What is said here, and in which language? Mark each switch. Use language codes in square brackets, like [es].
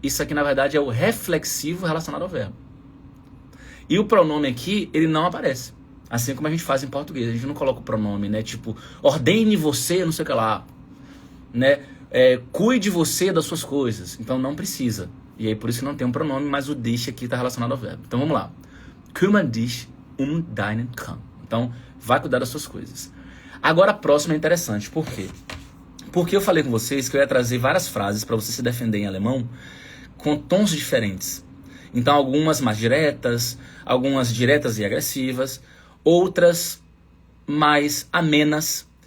[pt] Isso aqui na verdade é o reflexivo relacionado ao verbo. E o pronome aqui, ele não aparece. Assim como a gente faz em português. A gente não coloca o pronome, né? Tipo, ordene você, não sei o que lá. Né? Cuide você das suas coisas. Então não precisa. E aí por isso não tem um pronome, mas o dich aqui está relacionado ao verbo. Então vamos lá. [de] Kümmere dich deinen Kram. [pt] Então, vai cuidar das suas coisas. Agora a próxima é interessante. Por quê? Porque eu falei com vocês que eu ia trazer várias frases para você se defender em alemão com tons diferentes. Então, algumas mais diretas, algumas diretas e agressivas, outras mais amenas.